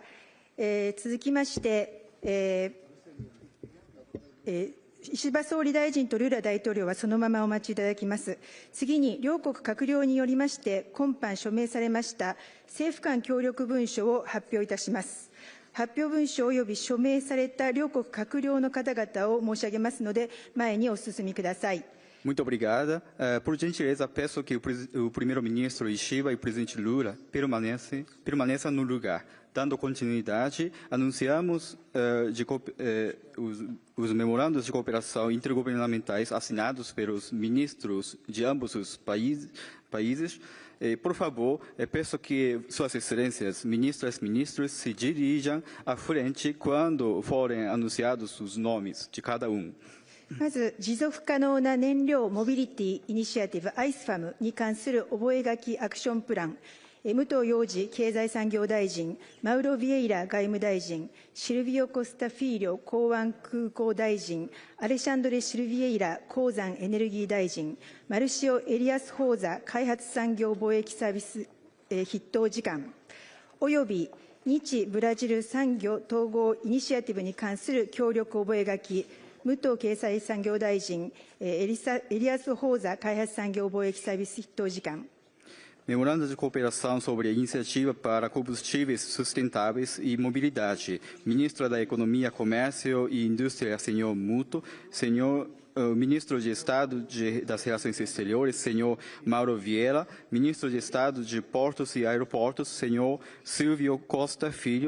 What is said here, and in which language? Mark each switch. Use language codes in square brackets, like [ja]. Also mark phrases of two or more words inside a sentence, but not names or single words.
[ja] 続きまして、石破総理大臣とルーラ大統領はそのままお待ちいただきます。次に、両国閣僚によりまして、今般署名されました政府間協力文書を発表いたします。発表文書及び署名された両国閣僚の方々を申し上げますので、前にお進みください。 [pt] Muito obrigada. Por gentileza, peço que o primeiro-ministro Ishiba e o presidente Lula permaneçam no lugar. Dando continuidade, anunciamos os memorandos de cooperação intergovernamentais assinados pelos ministros de ambos os países. Por favor, peço que Suas Excelências, ministras e ministros, se dirijam à frente quando forem anunciados os nomes de cada um. [ja] まず、持続可能な燃料モビリティイニシアティブ ISFAM に関する覚書アクションプラン、 武藤洋二経済産業大臣、マウロ・ビエイラ外務大臣、シルビオ・コスタフィーリョ港湾空港大臣、アレシャンドレ・シルビエイラ鉱山エネルギー大臣、マルシオ・エリアス・ホーザ開発産業貿易サービス筆頭次官、および日ブラジル産業統合イニシアティブに関する協力覚書、武藤経済産業大臣、エリアス・ホーザ開発産業貿易サービス筆頭次官。 [pt] Memorando de cooperação sobre a iniciativa para combustíveis sustentáveis e mobilidade. Ministro da Economia, Comércio e Indústria, senhor Muto. Senhor Ministro de Estado das Relações Exteriores, senhor Mauro Vieira. Ministro de Estado de Portos e Aeroportos, senhor Silvio Costa Filho.